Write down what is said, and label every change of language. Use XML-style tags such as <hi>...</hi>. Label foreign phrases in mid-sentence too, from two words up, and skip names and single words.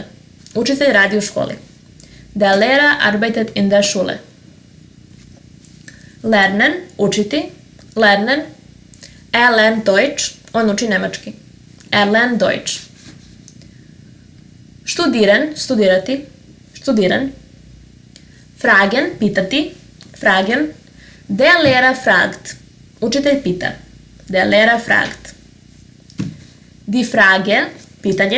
<sr>Učitelj radi u školi.</sr> <de>Der Lehrer arbeitet in der Schule. Lernen, učiti. Lernen. Er lernt Deutsch.</de> <sr>On uči nemački.</sr> <de>Er lernt Deutsch. Studieren, studirati. Studieren. Fragen, pitati. Fragen. Der Lehrer fragt.</de> <sr>Učitelj pita.</sr> <de>Der Lehrer fragt. Die Frage, pitanje.</de>